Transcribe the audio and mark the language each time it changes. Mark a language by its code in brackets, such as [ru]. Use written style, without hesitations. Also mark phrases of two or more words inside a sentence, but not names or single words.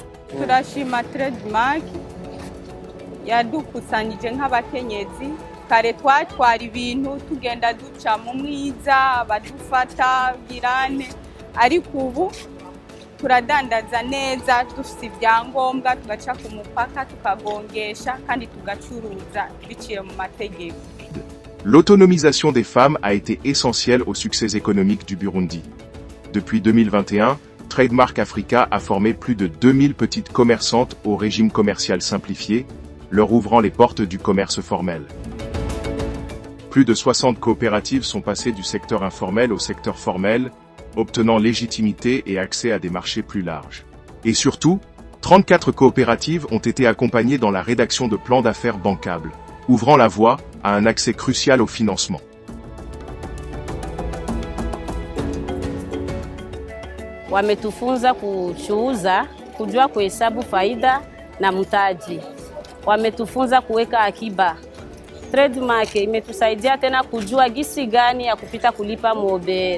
[rn] Turashima Trademark yadukusanyije nk'abakenyezi, kare twatwara ibintu tugenda duca mu mwiza badufata birane, ariko ubu turadandaza neza dufite ibyangombwa, tugaca ku mupaka tukagongesha kandi tugacuruza biciye mu mategeko. [fr] L'autonomisation des femmes a été essentielle au succès économique du Burundi. Depuis 2021, Trademark Africa a formé plus de 2000 petites commerçantes au régime commercial simplifié, leur ouvrant les portes du commerce formel. Plus de 60 coopératives sont passées du secteur informel au secteur formel, obtenant légitimité et accès à des marchés plus larges. Et surtout, 34 coopératives ont été accompagnées dans la rédaction de plans d'affaires bancables, ouvrant la voie à un accès crucial au financement. [sw] Wametufunza kuchuuza, kujua kuhesabu faida na mtaji. Wametufunza kuweka akiba. Trademark imetusaidia tena kujua gisi gani ya kupita kulipa muobere.